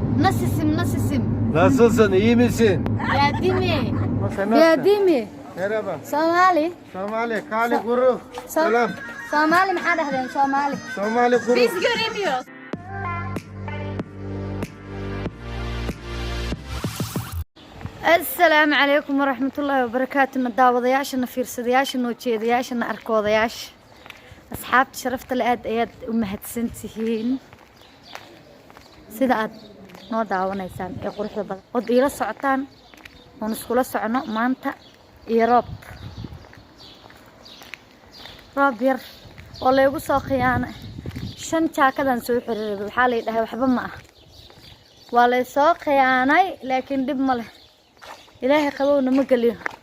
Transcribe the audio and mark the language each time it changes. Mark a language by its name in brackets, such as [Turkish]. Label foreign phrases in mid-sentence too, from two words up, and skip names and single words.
[Turkish] Nasılsın? Nasılsın? İyi misin? Ya mi? Ya mi? Merhaba. Somali. Somali, Kali Guru. Selam. [Somali] Somali maxaa dhahdeen Somali? Somali Guru. [Turkish] Biz göremiyoruz. [Arabic] السلام عليكم ورحمة الله وبركاته. [Somali] Daawadayaashana fiirsadayaashana ujeedayaashana arkoodayaasha asxaabta sharafta le aad ayaad u mahadsantihiin sida aad noo daawanaysaan ee quruxda badan od iila socotaan oon iskula socono maanta iyo roob yar oo laygu soo khiyaanay 5 jaakadan soo xiriiray waxaa la yidhahay waxba ma ah waa lay soo khiyaanay laakiin dib ma leh ilaahay qabowna ma galiyo